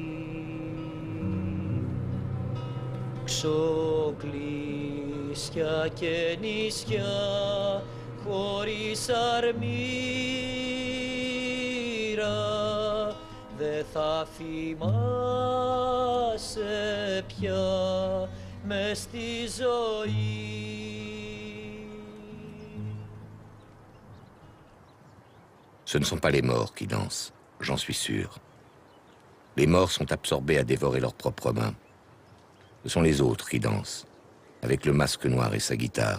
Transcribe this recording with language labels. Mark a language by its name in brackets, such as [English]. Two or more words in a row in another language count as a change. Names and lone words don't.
[Greek] ξοκλήσια και νησιά χωρίς αρμύρα δε θα θυμάσαι πια μες στη ζωή. [French] Ce ne sont pas les morts qui dansent, j'en suis sûr. Les morts sont absorbés à dévorer leurs propres mains. Ce sont les autres qui dansent, avec le masque noir et sa guitare.